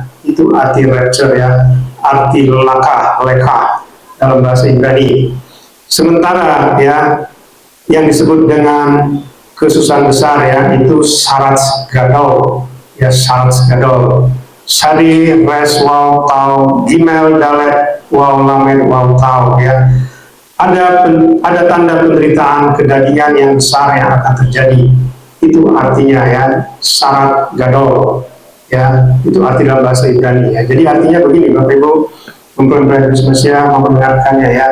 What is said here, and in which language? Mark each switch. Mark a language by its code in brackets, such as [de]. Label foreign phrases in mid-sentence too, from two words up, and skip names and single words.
[id] Itu arti rapture ya, arti lekah dalam bahasa Ibrani. Sementara ya, yang disebut dengan kesusahan besar ya, itu [he] צרת גדול [id] ya, [he] צרת גדול. צדי, ריש, וו, תו, גימל, דלת, וו, למד, וו, תו ya. [id] Ada tanda penderitaan kedagingan yang besar yang akan terjadi. Itu artinya ya, [he] צרת גדול [id] ya, itu arti dalam bahasa Ibrani ya. Jadi artinya begini Bapak Ibu, mempelai Mesias mau mendengarkannya ya.